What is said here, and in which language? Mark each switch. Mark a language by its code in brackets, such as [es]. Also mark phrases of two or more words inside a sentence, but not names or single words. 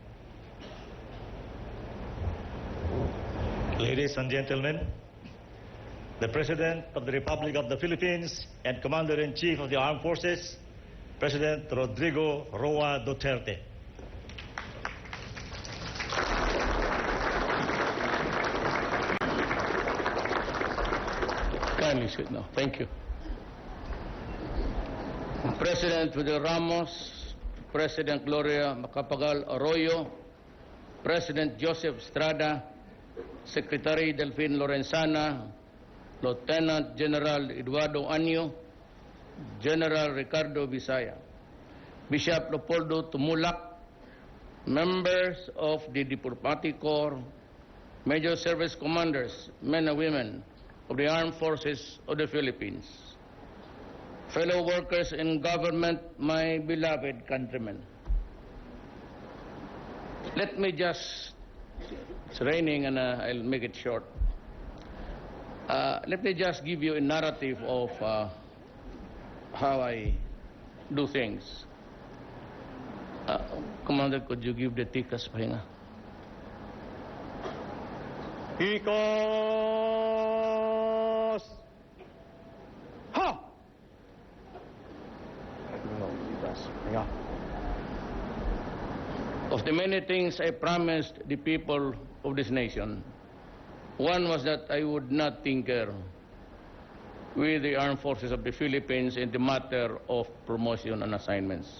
[en] Ladies and gentlemen, the President of the Republic of the Philippines and Commander-in-Chief of the Armed Forces, President Rodrigo Roa Duterte. Kindly sit now. Thank you. President Fidel Ramos, President Gloria Macapagal Arroyo, President Joseph Estrada, Secretary Delphine Lorenzana, Lieutenant General Eduardo Anyo, General Ricardo Visaya, Bishop Leopoldo Tumulak, members of the Diplomatic Corps, Major Service Commanders, men and women of the Armed Forces of the Philippines, fellow workers in government, my beloved countrymen. Let me just, it's raining and I'll make it short. Let me just give you a narrative of how I do things. [tl] Commander, could you give the tikas pahinga? Tikas! Ha! [en] Of the many things I promised the people of this nation, one was that I would not tinker with the armed forces of the Philippines in the matter of promotion and assignments.